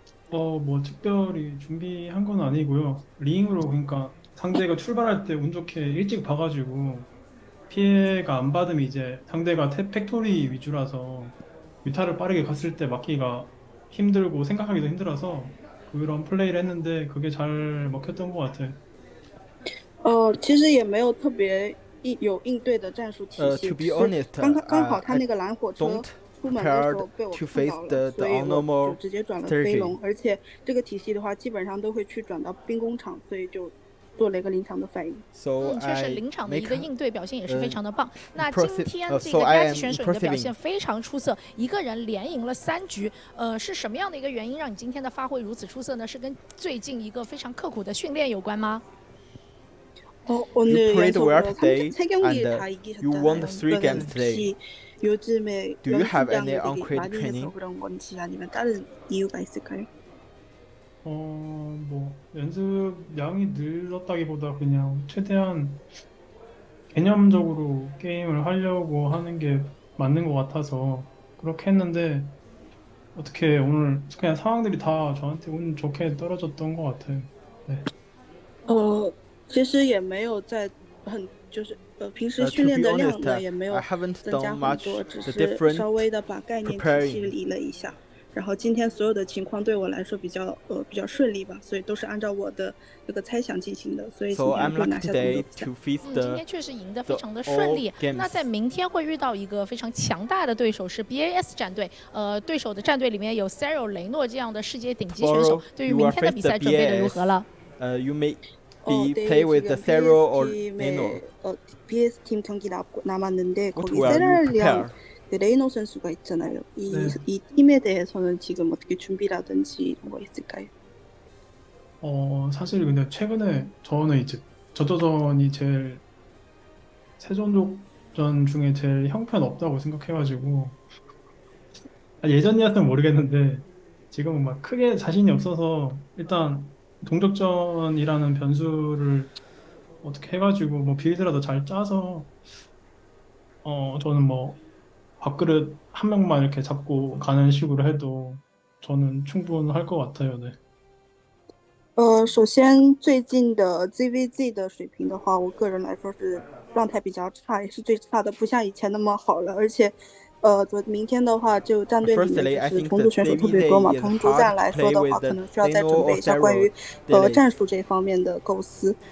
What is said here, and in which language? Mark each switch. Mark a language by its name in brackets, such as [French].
[Korean] 뭐 특별히 준비한 건 아니고요. 링으로 그러니까 상대가 출발할 때 운 좋게 일찍 봐가지고 피해가 안 받으면 이제 상대가 팩토리 위주라서 뮤타를 빠르게 갔을 때 막기가 힘들고 생각하기도 힘들어서 그런 플레이를 했는데 그게 잘 먹혔던 것 같아요. [Chinese] 其实也没有特别有应对的战术体系，刚好他那个蓝火车出门的时候被我碰到了，所以我就直接转了飞龙，而且这个体系的话基本上都会去转到兵工厂，所以就做了一个临场的反应。确实临场的一个应对表现也是非常的棒。那今天这个 KaiZi 选手你的表现非常出色，一个人连赢了3局，是什么样的一个原因让你今天的发挥如此出色呢？是跟最近一个非常刻苦的训练有关吗？ [Korean] 오늘 연속으로 3경기를 다 이기셨잖아요. 혹시 요즘에 연습량들이 많이 해서 그런 건지 아니면 다른 이유가 있을까요? 뭐 연습량이 늘었다기보다 그냥 최대한 개념적으로 게임을 하려고 하는 게 맞는 것 같아서 그렇게 했는데 어떻게 오늘 그냥 상황들이 다 저한테 운 좋게 떨어졌던 것 같아요. 네. [Chinese] 其实也没有在很就是平时训练的量呢也没有增加很多，只是稍微的把概念体系理了一下。然后今天所有的情况对我来说比较顺利吧，所以都是按照我的这个猜想进行的，所以今天会拿下这个比赛。今天确实赢得非常的顺利。那在明天会遇到一个非常强大的对手是 BAS 战队，对手的战队里面有 Cero 雷诺这样的世界顶级选手，对于明天的比赛准备的如何了？ [English] play with the Zero or Reno? [Korean] BS 팀 경기 남았는데 거기 세랄이랑 그 레이노 선수가 있잖아요. 이 팀에 대해서는 지금 어떻게 준비라든지 이런 거 있을까요? 사실 근데 최근에 저는 이제 저저전이 제일 세종족전 중에 제일 형편없다고 생각해가지고 예전이었으면 모르겠는데 지금은 막 크게 자신이 없어서 일단 동족전이라는 변수를 어떻게 해가지고 뭐 빌드라도 잘 짜서 저는 뭐 밥그릇 한 명만 이렇게 잡고 가는 식으로 해도 저는 충분할 것 같아요. 네. [Chinese] 首先最近的 ZVG 的水平的话，我个人来说是状态比较差，也是最差的，不像以前那么好了。而且，明天的话就战队里面就是同族选手特别多嘛，同族战来说的话，可能需要再准备一下关于战术这方面的构思。